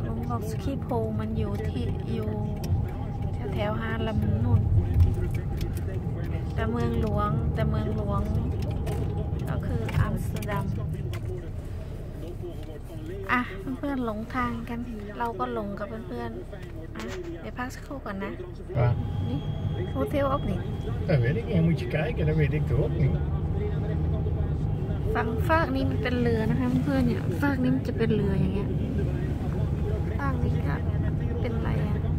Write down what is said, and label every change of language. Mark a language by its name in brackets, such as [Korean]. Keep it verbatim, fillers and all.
[Thai] Long Schiphol มันอยู่ที่อยู่แถวฮาร์เลมนู่นแต่เมืองหลวงแต่เมืองหลวงก็คืออัมสเตอร์ดัมอ่ะเพื่อนๆหลงทางกันเราก็หลงกับเพื่อนๆอ่ะเดี๋ยวพักสักครู่ก่อนนะนี่ [Dutch] hotel ook niet. Dat weet ik niet, moet je kijken, dat weet ik toch ook niet. [Thai] ฝั่งฝากนี้มันเป็นเรือนะคะเพื่อนๆเนี่ยฝากนี้มันจะเป็นเรืออย่างเงี้ยฝากนี้ก็เป็นอะไรอ่ะ